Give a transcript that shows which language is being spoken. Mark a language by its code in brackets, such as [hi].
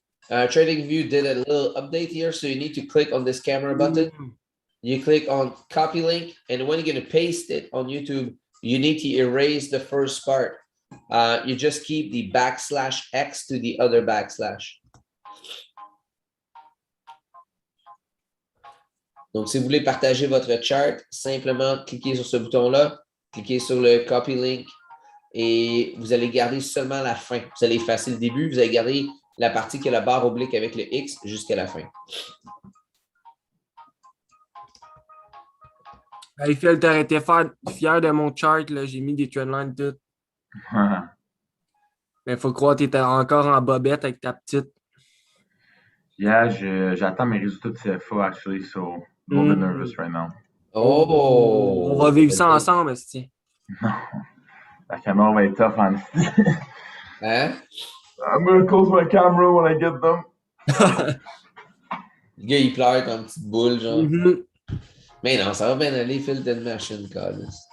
[en] TradingView did a little update here, so you need to click on this camera button. You click on copy link, and when you're going to paste it on YouTube, you need to erase the first part. You just keep the \X to the other \. [fr] Donc, si vous voulez partager votre chart, simplement cliquez sur ce bouton-là, cliquez sur le copy link et vous allez garder seulement la fin. Vous allez effacer le début, vous allez garder la partie qui a la barre oblique avec le X jusqu'à la fin. Hey Phil, t'aurais été fier de mon chart, là. J'ai mis des trendlines tout. Mais faut croire que t'étais encore en bobette avec ta petite. [en] Yeah, [fr] j'attends mes résultats de CFA, [en] actually, so a little bit nervous right now. Oh! [fr] On va vivre ça ensemble, esti. Non, la caméra va être tough en ici. Hein? [en] I'm gonna close my camera when I get them. [fr] Le gars, il pleure comme une petite boule, genre. Mhm. Mais non, ça va bien aller, Phil, t'as une machine, Carlos.